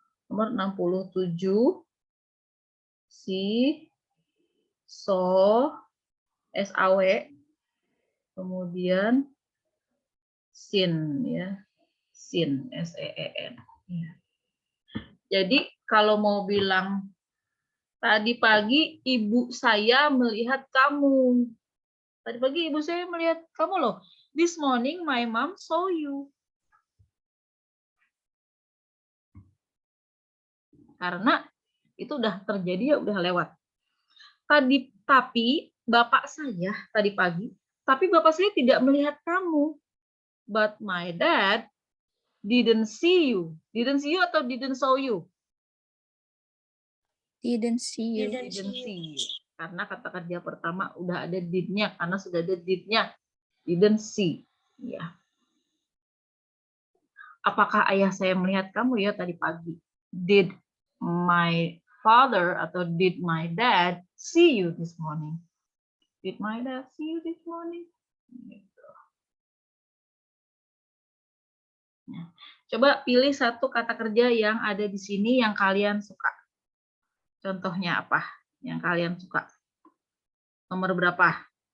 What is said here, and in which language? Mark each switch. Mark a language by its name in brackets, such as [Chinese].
[Indonesian] Nomor 67 see, saw, SAW, kemudian seen ya, seen, SEEN. Ya. Jadi kalau mau bilang tadi pagi ibu saya melihat kamu. Tadi pagi ibu saya melihat kamu loh. [English] This morning my mom saw you. [Indonesian] Karena itu udah terjadi ya, udah lewat. Tapi bapak saya tadi pagi, tapi bapak saya tidak melihat kamu. [English] But my dad didn't see you. Didn't see you atau didn't saw you? Didn't see you. Didn't see you. [Indonesian] Karena kata kerja pertama udah ada did-nya, karena sudah ada did-nya. Didn't see. Ya. Apakah ayah saya melihat kamu ya tadi pagi? [English] Did my father atau did my dad see you this morning? Did my dad see you this morning? [Indonesian] Gitu. Nah, coba pilih satu kata kerja yang ada di sini yang kalian suka. Contohnya apa yang kalian suka? Nomor berapa?